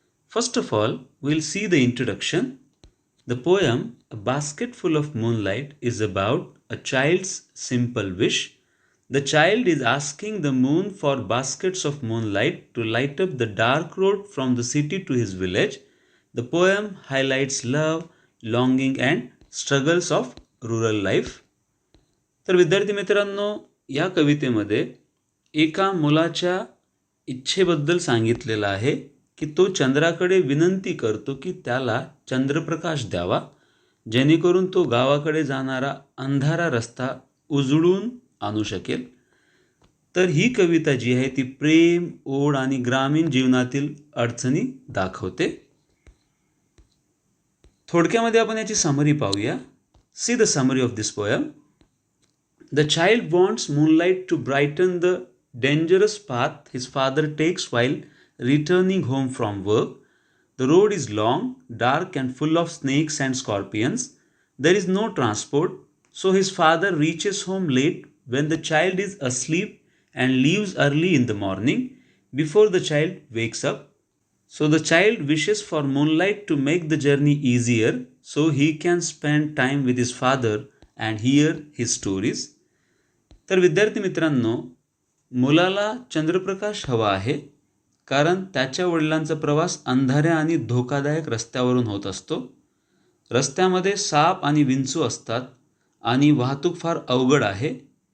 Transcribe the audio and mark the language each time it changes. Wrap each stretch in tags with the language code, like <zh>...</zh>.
<en>First of all, we'll see the introduction. The poem, A Basket Full of Moonlight, is about a child's simple wish. The child is asking the moon for baskets of moonlight to light up the dark road from the city to his village. The poem highlights love, longing and struggles of rural life.</en> <mr>तर विद्यार्थी मित्रांनो, या कवितेमध्ये एका मुलाच्या इच्छेबद्दल सांगितलेलं आहे की तो चंद्राकडे विनंती करतो की त्याला चंद्रप्रकाश द्यावा, जेणेकरून तो गावाकडे जाणारा अंधारा रस्ता उजळून आणू शकेल. तर ही कविता जी आहे ती प्रेम, ओढ आणि ग्रामीण जीवनातील अडचणी दाखवते. थोडक्यामध्ये आपण याची समरी पाहूया.</mr> <en>See the summary of this poem. The child wants moonlight to brighten the dangerous path his father takes while returning home from work. The road is long, dark, and full of snakes and scorpions. There is no transport, so his father reaches home late when the child is asleep and leaves early in the morning before the child wakes up. So the child wishes for moonlight to make the journey easier so he can spend time with his father and hear his stories.</en> <mr>तर विद्यार्थी मित्रांनो, मुलाला चंद्रप्रकाश हवा आहे कारण त्याच्या वडिलांचा प्रवास अंधाऱ्या आणि धोकादायक रस्त्यावरून होत असतो. रस्त्यामध्ये साप आणि विंचू असतात आणि वाहतूक फार अवघड आहे.</mr>